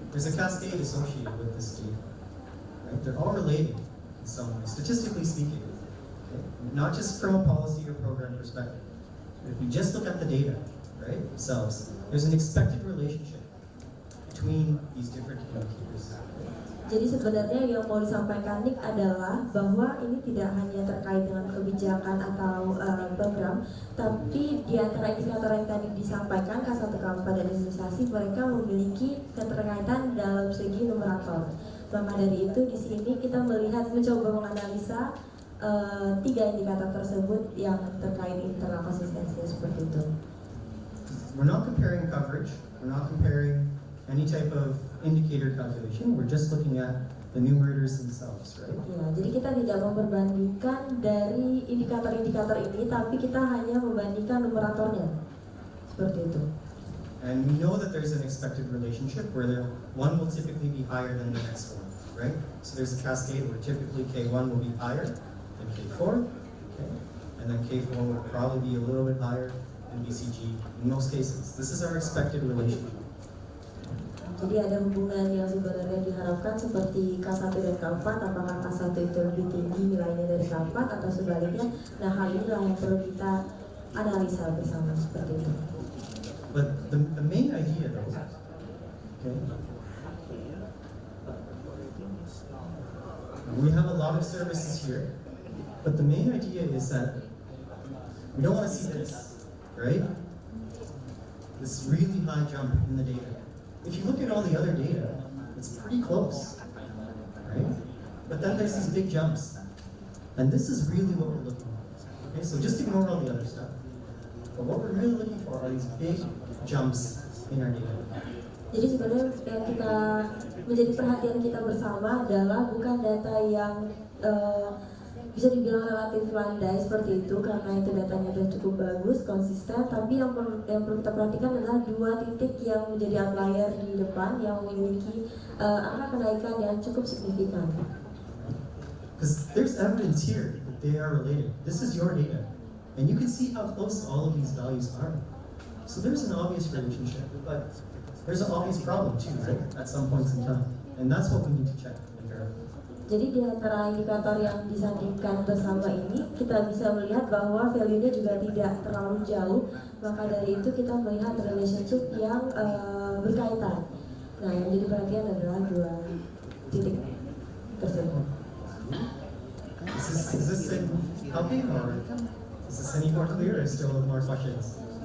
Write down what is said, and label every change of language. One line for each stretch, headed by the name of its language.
English: There's a cascade associated with this data. Right? They're all related in some way, statistically speaking. Okay? Not just from a policy or program perspective. If you just look at the data, right, themselves, there's an expected relationship between these different indicators.
Indonesian: Jadi sebenarnya yang mau disampaikan Nick adalah bahwa ini tidak hanya terkait dengan kebijakan atau program, tapi di antara indikator yang tadi disampaikan K1, K4 dan imunisasi, mereka memiliki keterkaitan dalam segi numerator. Maka dari itu di sini kita mencoba menganalisa tiga indikator tersebut yang terkait internal konsistensi seperti itu.
English: We're not comparing coverage. We're not comparing any type of indicator calculation. We're just looking at the numerators themselves, right?
Indonesian: Ya, jadi kita tidak memperbandingkan dari indikator-indikator ini, tapi kita hanya membandingkan numeratornya, seperti itu.
English: And we know that there's an expected relationship where one will typically be higher than the next one, right? So there's a cascade where typically K1 will be higher than K4, okay? And then K4 will probably be a little bit higher than BCG in most cases. This is our expected relationship.
Indonesian: Jadi ada hubungan yang sebenarnya diharapkan seperti K1 dan K4, apakah K1 itu lebih tinggi nilainya dari K4 atau sebaliknya. Nah, hal inilah yang perlu kita analisa bersama seperti itu.
English: But the main idea though, okay, we have a lot of services here, but the main idea is that we don't want to see this, right? This really high jump in the data. If you look at all the other data, it's pretty close, right? But then there's these big jumps. And this is really what we're looking for. Okay, so just ignore all the other stuff. But what we're really looking for are these big jumps in our data.
Indonesian: Jadi sebenarnya yang kita menjadi perhatian kita bersama adalah bukan data yang bisa dibilang relatif landai seperti itu, karena itu datanya sudah cukup bagus, konsisten, tapi yang perlu kita perhatikan adalah dua titik yang menjadi outlier di depan yang memiliki angka kenaikan yang cukup signifikan.
English: Because there's evidence here that they are related. This is your data. And you can see how close all of these values are. So there's an obvious relationship, but there's an obvious problem too, right? At some points in time. And that's what we need to check and verify.
Indonesian: Jadi di antara indikator yang disandingkan bersama ini, kita bisa melihat bahwa value-nya juga tidak terlalu jauh. Maka dari itu kita melihat relationship yang berkaitan. Nah, yang jadi perhatian adalah dua titik tersebut.
English: Is this helping, or is this any more clear, or still more questions?